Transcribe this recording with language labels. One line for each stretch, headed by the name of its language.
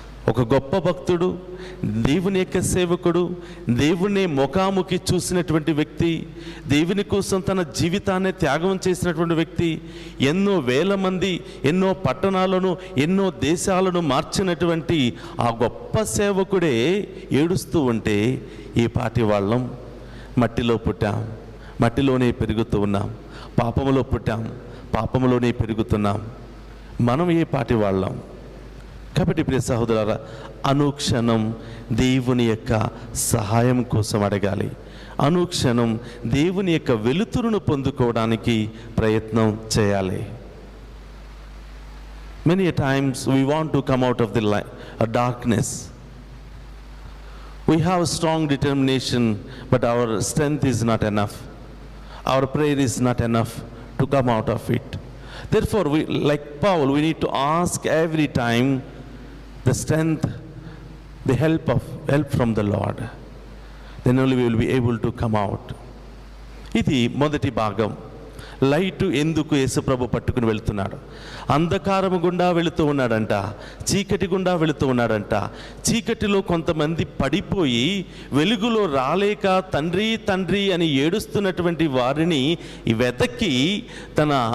Telugu: ఒక గొప్ప భక్తుడు, దేవుని యొక్క సేవకుడు, దేవుని ముఖాముఖి చూసినటువంటి వ్యక్తి, దేవుని కోసం తన జీవితాన్ని త్యాగం చేసినటువంటి వ్యక్తి, ఎన్నో వేల మంది, ఎన్నో పట్టణాలను, ఎన్నో దేశాలను మార్చినటువంటి ఆ గొప్ప సేవకుడే ఏడుస్తూ ఉంటే, ఈ పాటి వాళ్ళం మట్టిలో పుట్టాం, మట్టిలోనే పెరుగుతూ ఉన్నాం, పాపములో పుట్టాం, పాపములోనే పెరుగుతున్నాం, మనం ఏ పాటి వాళ్ళం? కాబట్టి ప్రియ సహోదరులారా, అనుక్షణం దేవుని యొక్క సహాయం కోసం అడగాలి, అనుక్షణం దేవుని యొక్క వెలుతురును పొందుకోవడానికి ప్రయత్నం చేయాలి.
English: Many a times we want to come out of the darkness. We have strong determination, but our strength is not enough. Our prayer is not enough to come out of it. Therefore, we, like Paul, we need to ask every time the strength, the help from the Lord. Then only we will be able to come out.
Telugu: ఇది మొదటి భాగం. Light ఎందుకు యేసుప్రభు పట్టుకుని వెళ్తున్నాడు? అంధకారము గుండా వెళుతూ ఉన్నాడంట, చీకటి గుండా వెళుతూ ఉన్నాడంట. చీకటిలో కొంతమంది పడిపోయి వెలుగులో రాలేక తండ్రి తండ్రి అని ఏడుస్తున్నటువంటి వారిని వెతకి తన